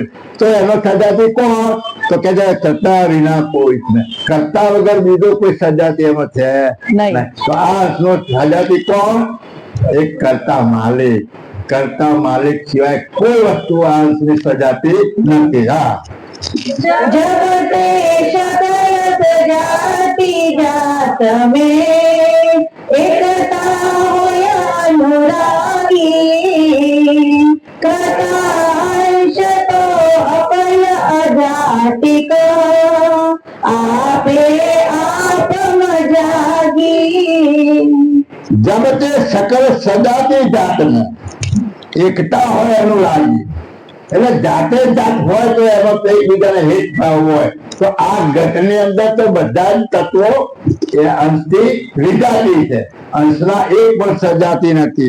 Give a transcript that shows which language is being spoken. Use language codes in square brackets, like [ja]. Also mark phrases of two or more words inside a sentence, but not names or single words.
[gu] તો એનો સજાતિ કોણ? તો કે કરતા વિના કોઈ ને. કરતા વગર બીજો કોઈ સજાતિ એમાં છે નહીં. તો આ અંશનો સજાતિ કોણ? એક કરતા માલિક. કરતા માલિક સિવાય કોઈ વસ્તુ આ અંશની સજાતિ નથી. હા, [hi] जगते सकल जाति जात में एकता होया अनुरागी कथांश तो अपन अजातिक आपे आप मजागी. [gu] જગતે સકલ સજાતિ જાતને એકતા હોય અનુરાગી. એટલે જાતે જાત હોય તો એમાં કઈ બીજાને હિત ભાવ હોય. તો આ ઘટની અંદર તો બધા જ તત્વો એ અંશથી વિજાતી છે, અંશના એક પણ સજાતી નથી.